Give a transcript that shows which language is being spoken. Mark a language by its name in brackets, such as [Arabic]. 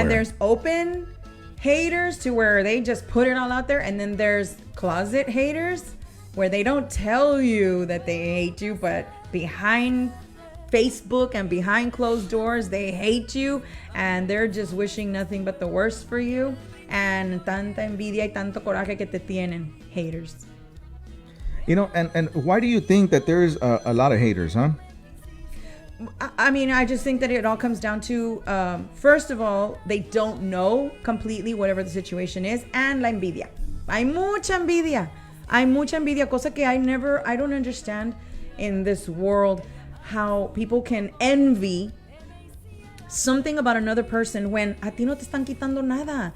[English] And there's open haters to where they just put it all out there. And then there's closet haters where they don't tell you that they hate you, but behind Facebook and behind closed doors, they hate you and they're just wishing nothing but the worst for you. [Spanish] And tanta envidia y tanto coraje que te tienen. [English] Haters. And why do you think that there's a lot of haters, huh? I mean, I just think that it all comes down to, first of all, they don't know completely whatever the situation is, and [Spanish] la envidia. Hay mucha envidia, cosa que [English] I don't understand in this world how people can envy something about another person when [Spanish] a ti no te están quitando nada.